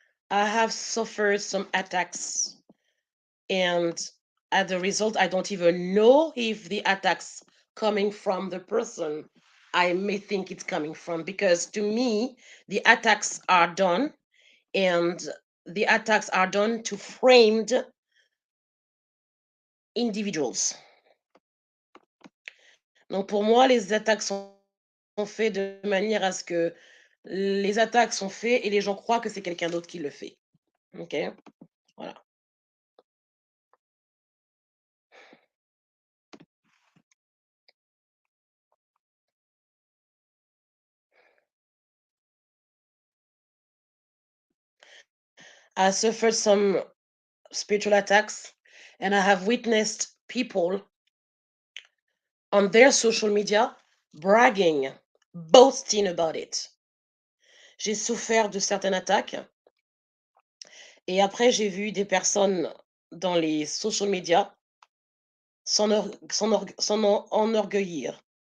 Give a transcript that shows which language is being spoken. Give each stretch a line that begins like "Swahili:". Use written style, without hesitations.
English: I have suffered some attacks, and as a result, I don't even know if the attacks coming from the person I may think it's coming from, because to me, the attacks are done, and the attacks are done to framed individuals.
French: Donc pour moi, les attaques sont faites de manière à ce que les attaques sont faites et les gens croient que c'est quelqu'un d'autre qui le fait. OK? Voilà.
English: I suffered some spiritual attacks, and I have witnessed people on their social media bragging, boasting about it.
French: J'ai souffert de certaines attaques, et après j'ai vu des personnes dans les social media s'enorgueillir.